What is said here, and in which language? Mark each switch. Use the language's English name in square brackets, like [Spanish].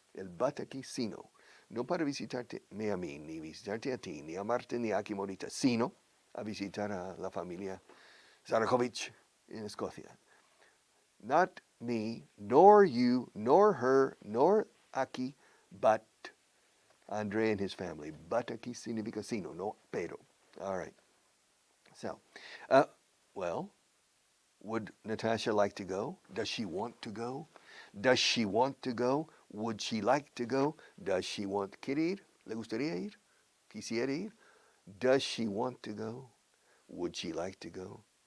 [Spanish] El but aquí, sino. No para visitarte a mí, ni visitarte a ti, ni amarte, ni a Akimorita, sino a visitar a la familia Zarakovich [English] in [Spanish] Escocia. [English] Not me, nor you, nor her, nor Aki, but Andrei and his family. [Spanish] But aquí significa sino, no pero. [English] All right. So, well, would Natasha like to go? Does she want to go? Does she want to go? Would she like to go? Does she want? [Spanish] ¿Quiere ir? ¿Le gustaría ir? ¿Quisiera ir? [English] Does she want to go? Would she like to go?